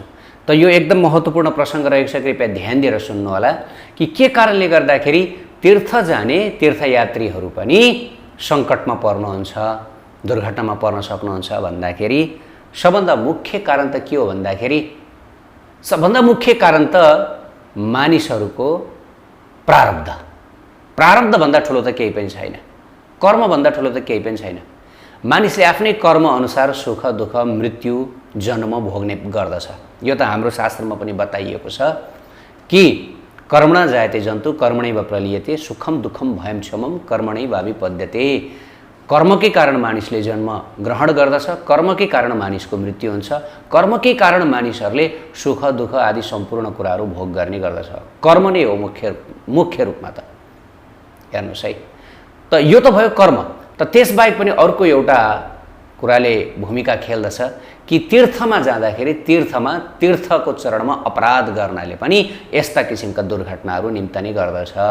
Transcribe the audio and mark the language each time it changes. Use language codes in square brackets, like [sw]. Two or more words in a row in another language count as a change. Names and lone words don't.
[ne] त यो एकदम महत्त्वपूर्ण प्रसङ्ग रहेको छ। कृपया ध्यान दिएर सुन्नुहोला कि के कारणले गर्दाखेरि तीर्थ जाने तीर्थयात्रीहरू पनि सङ्कटमा पर्नुहुन्छ, दुर्घटनामा पर्न सक्नुहुन्छ भन्दाखेरि सबभन्दा मुख्य कारण त के हो भन्दाखेरि सबभन्दा मुख्य कारण त मानिसहरूको प्रारब्धभन्दा ठुलो त केही पनि छैन। कर्मभन्दा ठुलो त केही पनि छैन। मानिसले आफ्नै कर्म अनुसार सुख दुःख मृत्यु जन्म भोग्ने गर्दछ। यो त हाम्रो शास्त्रमा पनि बताइएको छ कि [sa] कर्मणा जायते जन्तु कर्मणैव प्रलीयते सुखम दुःखम भयम क्षमम कर्मणैव विपद्यते। [ne] कर्मकै कारण मानिसले जन्म ग्रहण गर्दछ, कर्मकै कारण मानिसको मृत्यु हुन्छ, कर्मकै कारण मानिसहरूले सुख दुःख आदि सम्पूर्ण कुराहरू भोग गर्ने गर्दछ। कर्म नै हो मुख्य रूपमा त। हेर्नुहोस् है, त यो त भयो कर्म। त त्यसबाहेक पनि अर्को एउटा कुराले भूमिका खेल्दछ कि तीर्थमा जाँदाखेरि तीर्थको चरणमा अपराध गर्नाले पनि यस्ता किसिमका दुर्घटनाहरू निम्तने गर्दछ।